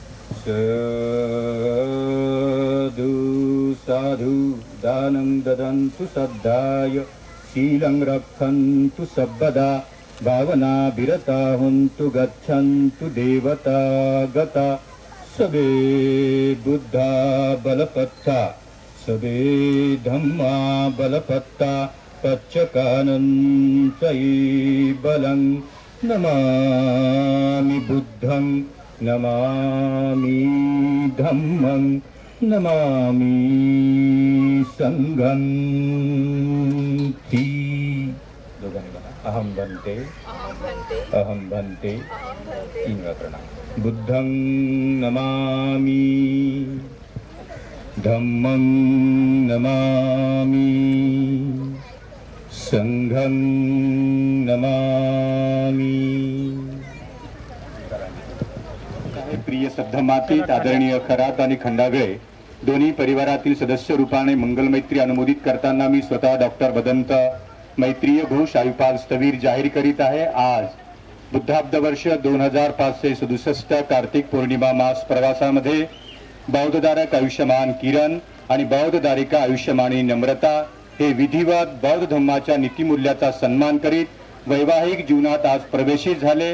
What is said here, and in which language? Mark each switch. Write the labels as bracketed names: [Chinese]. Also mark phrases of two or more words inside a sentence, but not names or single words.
[Pali] साधु साधु दानं ददन्तु सद्धाय शीलं रक्षन्तु सर्वदा भावना विरता हन्तु गच्छन्तु देवता गता सबे बुद्धा बलपत्ता सबे धम्मा बलपत्ता पच्चकानन्तये बलं नमामि बुद्धं नमामि धम्मं नमामि संघं [Marathi] ती दोघांनी म्हणा अहम बनते अहम बनते तीन वेळा प्रणाम [Pali] बुद्धं नमामि धम्मं नमामि संघं नमामि [Marathi] प्रिय सद्धमातीत आदरणीय खरात आणि खंडागळे दोन्ही परिवारातील सदस्य रूपाने मंगलमैत्री अनुमोदित करताना मी स्वतः डॉक्टर भदंत मैत्रीय घोष आयुपाल स्थवीर जाहीर करीत आहे. आज बुद्धाब्द वर्ष 2567 कार्तिक पौर्णिमा मास प्रवासामध्ये बौद्धधारक आयुष्यमान किरण आणि बौद्धधारिका आयुष्यमानी नम्रता हे विधिवत बौद्ध धम्माच्या नीतिमूल्याचा सन्मान करीत वैवाहिक जीवनात आज प्रवेशित झाले.